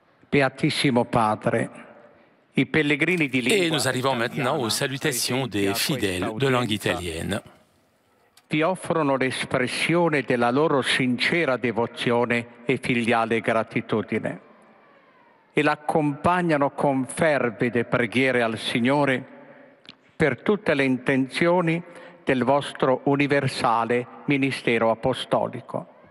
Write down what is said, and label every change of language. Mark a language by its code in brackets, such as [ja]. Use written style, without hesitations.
[it] Beatissimo Padre, i pellegrini di lingua [fr] Et nous arrivons maintenant aux salutations des fidèles de langue italienne. [it] Vi offrono l'espressione della loro sincera devozione e filiale gratitudine e l'accompagnano con fervide preghiere al Signore per tutte le intenzioni del vostro universale ministero apostolico.